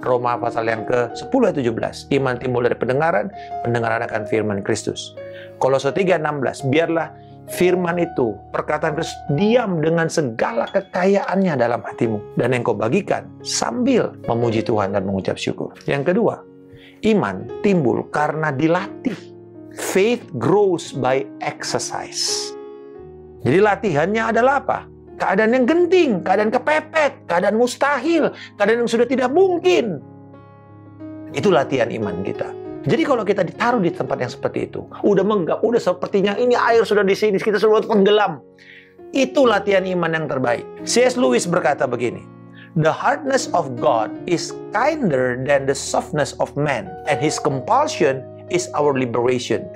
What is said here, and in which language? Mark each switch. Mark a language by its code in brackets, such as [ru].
[id] Roma pasal yang ke-10 ayat 17. Iman timbul dari pendengaran akan firman Kristus. Kolose 3:16, biarlah firman itu, perkataan Kristus, diam dengan segala kekayaannya dalam hatimu. Dan yang kau bagikan sambil memuji Tuhan dan mengucap syukur. Yang kedua, iman timbul karena dilatih. [en] Faith grows by exercise. [id] Jadi latihannya adalah apa? Keadaan yang genting, keadaan kepepet, keadaan mustahil, keadaan yang sudah tidak mungkin. Itu latihan iman kita. Jadi kalau kita ditaruh di tempat yang seperti itu, udah menggap, udah sepertinya ini air sudah di sini, kita sudah tenggelam. Itu latihan iman yang terbaik. [en] C.S. Lewis [id] berkata begini, [en] "The hardness of God is kinder than the softness of man, and His compulsion is our liberation."